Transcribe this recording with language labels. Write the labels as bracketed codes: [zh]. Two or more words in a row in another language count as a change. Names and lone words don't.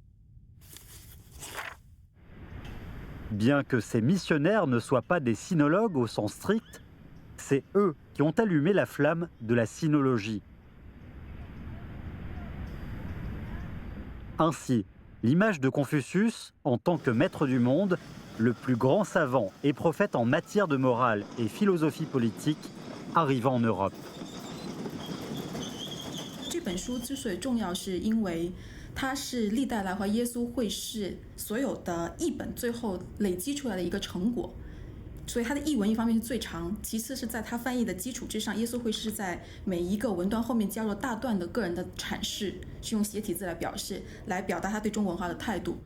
[fr] Bien que ces missionnaires ne soient pas des sinologues au sens strict, c'est eux qui ont allumé la flamme de la sinologie. Ainsi, l'image de Confucius, en tant que maître du monde, le plus grand savant et prophète en matière de morale et philosophie politique, arriva en Europe. [zh] 这本书之所以重要，是因为它是历代来华耶稣会士所有的译本最后累积出来的一个成果。所以它的译文一方面是最长，其次是在它翻译的基础之上，耶稣会士在每一个文段后面加入大段的个人的阐释，是用斜体字来表示，来表达他对中国文化的态度。